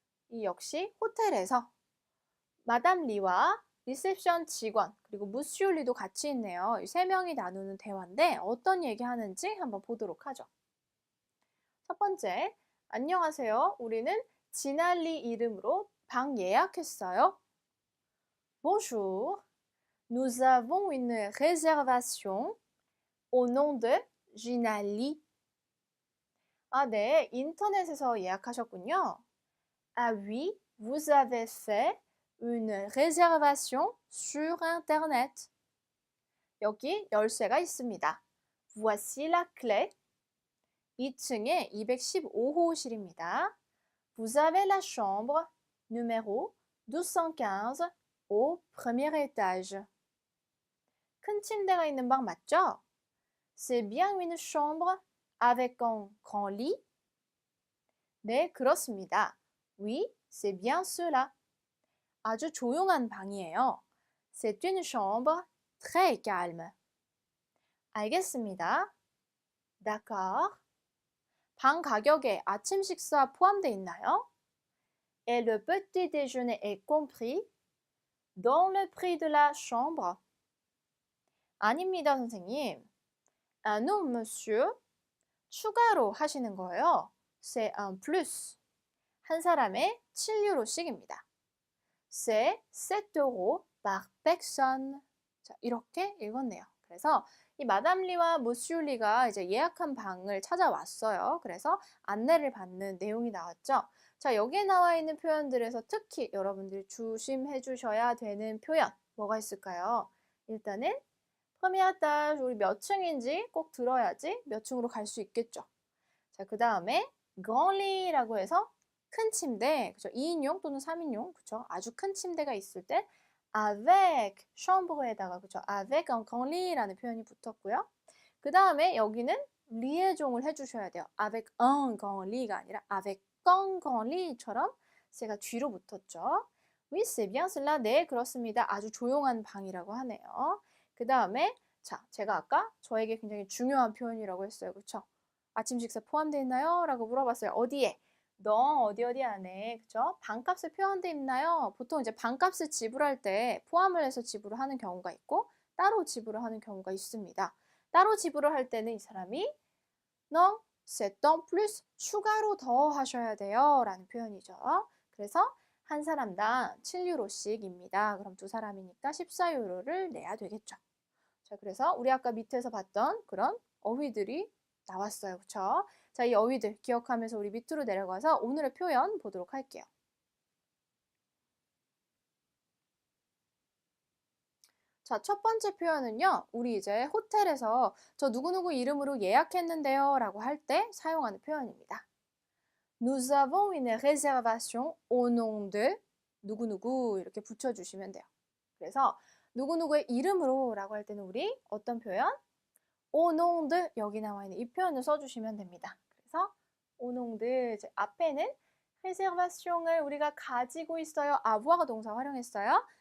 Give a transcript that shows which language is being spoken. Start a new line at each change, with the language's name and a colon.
Korean: 이 역시 호텔에서 마담 리와 리셉션 직원 그리고 무스유 리도 같이 있네요. 이 세 명이 나누는 대화인데 어떤 얘기 하는지 한번 보도록 하죠. 첫 번째, 안녕하세요. 우리는 진알리 이름으로 방 예약했어요.
French: Bonjour, nous avons une réservation au nom de Jinali.
Korean: 아, 네, 인터넷에서 예약하셨군요.
French: Ah oui, vous avez fait une réservation sur internet.
Korean: 여기 열쇠가 있습니다.
French: Voici la clé.
Korean: 2층에 215호실입니다.
French: Vous avez la chambre numéro 215 au premier étage.
Korean: 큰 침대가 있는 방 맞죠?
French: C'est bien une chambre avec un grand lit?
Korean: 네, 그렇습니다.
French: Oui, c'est bien cela.
Korean: 아주 조용한 방이에요.
French: C'est une chambre très calme.
Korean: 알겠습니다.
French: D'accord.
Korean: 방 가격에 아침 식사 포함되어 있나요?
French: Et le petit déjeuner est compris dans le prix de la chambre?
Korean: 아닙니다, 선생님.
French: Ah non, monsieur.
Korean: 추가로 하시는 거예요.
French: C'est un plus.
Korean: 한 사람에 7유로씩입니다.
French: C'est 7 € par personne.
Korean: 자, 이렇게 읽었네요. 그래서 이 마담리와 모슈리가 이제 예약한 방을 찾아왔어요. 그래서 안내를 받는 내용이 나왔죠. 자, 여기에 나와 있는 표현들에서 특히 여러분들이 조심해 주셔야 되는 표현 뭐가 있을까요? 일단은 première étage, 우리 몇 층인지 꼭 들어야지 몇 층으로 갈 수 있겠죠. 자, 그 다음에 grand lit라고 해서 큰 침대, 그죠? 2인용 또는 3인용, 그죠? 아주 큰 침대가 있을 때 avec chambre에다가, 그죠?
French: avec un grand lit라는
Korean: 표현이 붙었고요. 그 다음에 여기는 리에종을 해주셔야 돼요.
French: avec un grand lit가 아니라 avec un grand lit처럼
Korean: 제가 뒤로 붙었죠.
French: Oui, c'est bien cela.
Korean: 네, 그렇습니다. 아주 조용한 방이라고 하네요. 그 다음에 자, 제가 아까 저에게 굉장히 중요한 표현이라고 했어요. 그쵸? 아침 식사 포함되어 있나요? 라고 물어봤어요. 어디에? 너 어디 안에, 그죠? 방값을 표현되어 있나요? 보통 이제 방값을 지불할 때 포함을 해서 지불을 하는 경우가 있고 따로 지불을 하는 경우가 있습니다. 따로 지불을 할 때는 이 사람이
French: non, c'est en plus,
Korean: 추가로 더 하셔야 돼요. 라는 표현이죠. 그래서 한 사람당 7유로씩입니다. 그럼 두 사람이니까 14유로를 내야 되겠죠. 자, 그래서 우리 아까 밑에서 봤던 그런 어휘들이 나왔어요. 그쵸? 자, 이 어휘들 기억하면서 우리 밑으로 내려가서 오늘의 표현 보도록 할게요. 자, 첫 번째 표현은요. 우리 이제 호텔에서 저 누구누구 이름으로 예약했는데요 라고 할 때 사용하는 표현입니다.
French: Nous avons une réservation au nom de 누구누구
Korean: 이렇게 붙여주시면 돼요. 그래서 누구누구의 이름으로 라고 할 때는 우리 어떤 표현? au nom de 여기 나와 있는 이 표현을 써주시면 됩니다. 그래서 au nom de 앞에는 réservation을 우리가 가지고 있어요. avoir 동사 활용했어요.